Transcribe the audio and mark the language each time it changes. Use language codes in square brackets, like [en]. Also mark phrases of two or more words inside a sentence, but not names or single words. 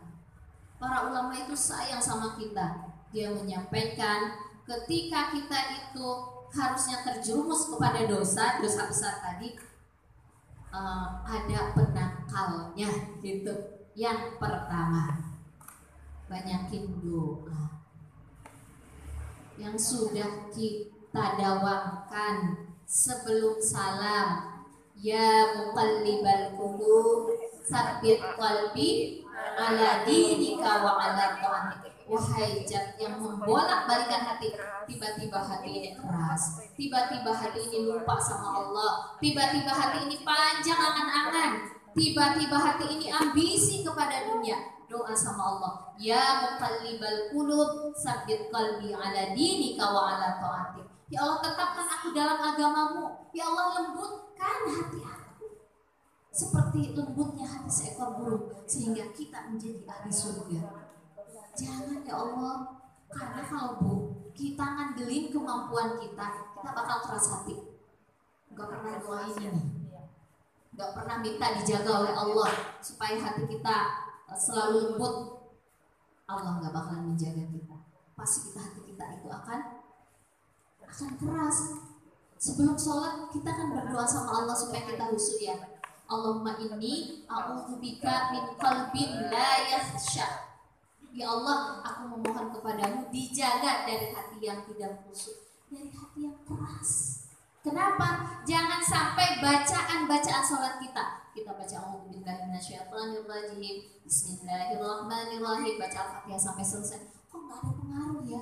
[id] Para ulama itu sayang sama kita. Dia menyampaikan ketika kita itu harusnya terjerumus kepada dosa besar tadi, ada penangkalnya gitu. Yang pertama, banyakin doa. Yang sudah kita dawamkan sebelum salam, [ar] يا مقلب القلوب ثبت قلبي على دينك و على طاعتك. [id] Wahai zat yang membolak-balikan hati, tiba-tiba hati ini keras, tiba-tiba hati ini lupa sama Allah, tiba-tiba hati ini panjang angan-angan, tiba-tiba hati ini ambisi kepada dunia. Doa sama Allah, [ar] يا مقلب القلوب ثبت قلبي على دينك و على طاعتك. [id] Ya Allah, tetapkan aku dalam agamamu. Ya Allah, lembutkan hati aku seperti lembutnya hati seekor burung, sehingga kita menjadi ahli surga. Jangan ya Allah, karena kalau kita ngandelin kemampuan kita bakal keras hati. Gak pernah doain ini, gak pernah minta dijaga oleh Allah supaya hati kita selalu lembut. Allah gak bakalan menjaga kita. Pasti hati kita itu akan keras. Sebelum sholat kita kan berdoa sama Allah supaya kita khusyuk ya. [ar] اللهم إني أعوذبك من قلب لا يخشع. [id] Ya Allah, aku memohon kepadamu dijaga dari hati yang tidak khusyuk, dari hati yang keras. Kenapa? Jangan sampai bacaan sholat kita baca [ar] أعوذ بالله من الشيطان الرجيم بسم الله الرحمن الرحيم, [id] baca Al-Fatihah sampai selesai, kok nggak ada pengaruh ya?